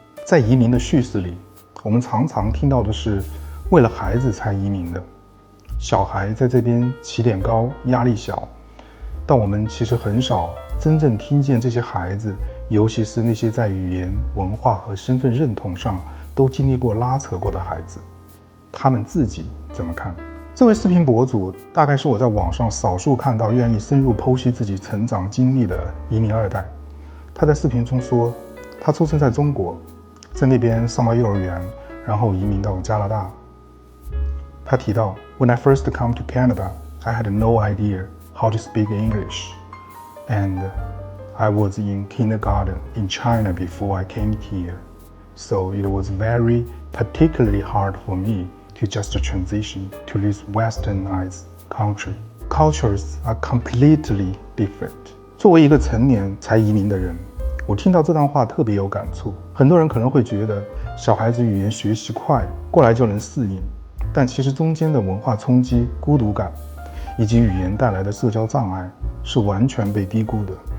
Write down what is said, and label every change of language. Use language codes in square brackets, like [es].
[zh] 在移民的叙事里，我们常常听到的是为了孩子才移民的，小孩在这边起点高，压力小，但我们其实很少真正听见这些孩子，尤其是那些在语言、文化和身份认同上都经历过拉扯过的孩子，他们自己怎么看。这位视频博主大概是我在网上少数看到愿意深入剖析自己成长经历的移民二代。他在视频中说，他出生在中国，在那边上到幼儿园，然后移民到加拿大。他提到 [en] When I first come to Canada, I had no idea how to speak English, and I was in kindergarten in China before I came here, so it was very particularly hard for me to just transition to this westernized country. Cultures are completely different. [zh] 作为一个成年才移民的人，我听到这段话特别有感触。很多人可能会觉得小孩子语言学习快，过来就能适应，但其实中间的文化冲击、孤独感以及语言带来的社交障碍是完全被低估的。